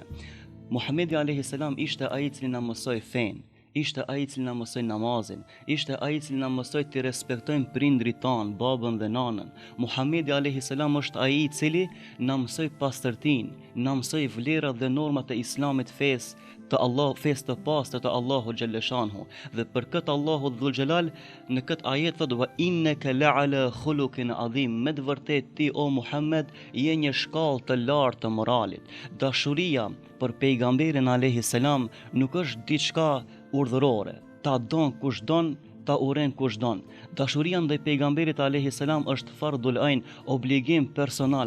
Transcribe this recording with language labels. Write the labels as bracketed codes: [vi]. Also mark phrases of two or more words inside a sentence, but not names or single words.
[sq] Muhammedi [ar] عليه السلام [sq] ishte ai i cili na mësoi fen, ishte ai i cili na mësoi namazin, ishte ai i cili na mësoi të respektojmë prindrit tan, babën dhe nanën. Muhammedi [ar] عليه السلام [sq] është ai i cili na mësoi pastërtinë, na mësoi vlerat dhe normat e islamit, fesë të pastër të Allahu Gjellëshanuhu. Dhe për këtë Allahu Dhul Xhelal në këtë ajet thot: [ar] "وإنك لعلى خلق عظيم." [sq] Me të vërtet ti o Muhammed je një shkallë të lartë të moralit. Dashuria për pejgamberin [ar] عليه السلام [sq] nuk është diçka urdhërore. Ta don kush don, ta uren kush don. Dashuria ndaj pejgamberit [ar] عليه السلام [sq] është [ar] فرض عين, [sq] obligim personal.